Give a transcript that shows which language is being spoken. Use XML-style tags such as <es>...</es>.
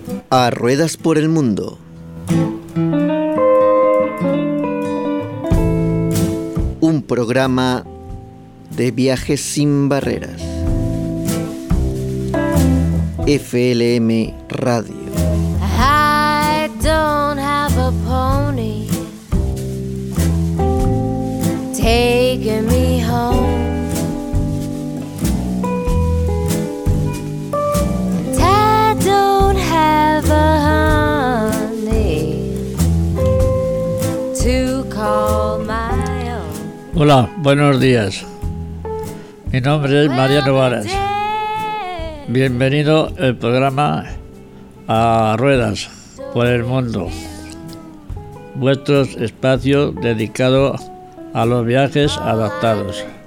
<es>A ruedas por el mundo. Un programa de viajes sin barreras. FLM Radio.</es> <en>I don't have a pony taking me home. And I don't have a honey to call my own.</en> <es>Hola, buenos días. Mi nombre es Mariano Varas. Bienvenido al programa A Ruedas por el Mundo, vuestro espacio dedicado a los viajes adaptados.</es>